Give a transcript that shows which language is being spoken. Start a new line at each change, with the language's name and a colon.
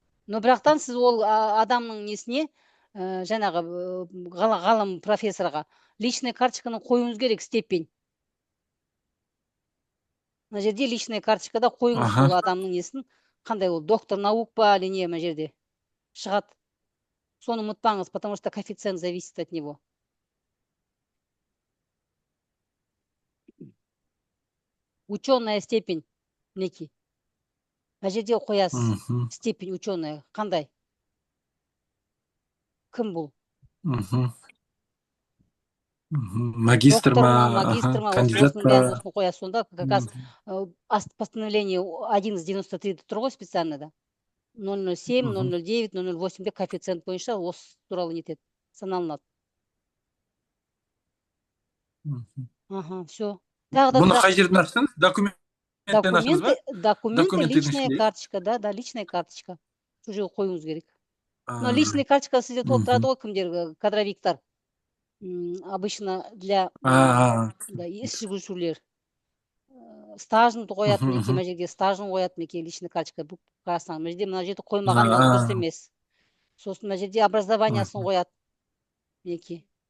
Kazakh: Но бірақтан сіз ол адамның несіне, жаңағы ғалым профессорға личный карточканы қоюыңыз керек, степень. Мына жерде личный карточкада қойыңыз сол адамның несін, қандай ол доктор наук па или не, мына жерде шығады. Соны ұмытпаңыз,
Russian: потому что коэффициент зависит от него. Ученая степень
Kazakh: мінекей. Мына жерде қоясыз
Russian: степень ученая,
Kazakh: қандай? Кім бұл? Магистр ма, кандидат па? Осыны қоясыз. Сонда
Russian: как раз постановление
Kazakh: 1193 тұр ғой
Russian: специально
Kazakh: да. 007, 009, 008 коэффициент бойынша осы туралы нетеді, саналынады.
Russian: Все.
Kazakh: Бұны қай жерден аштыңыз? Документтен аштыңыз ба?
Russian: Документы, личная карточка, да, личная карточка.
Kazakh: Сол жерге қоюыңыз керек. Но личная карточка сізде толып тұрады ғой, кімдер, кадровиктар.
Russian: Обычно для
Kazakh: іс жүргізушілер. Стажын қояды, мінекей, мына жерге стажын қояды, мінекей, личная карточка. Бұл қарасаң, мына жерде қоймағандар дұрыс емес. Сосын мына жерде образованиясын қояды, мінекей.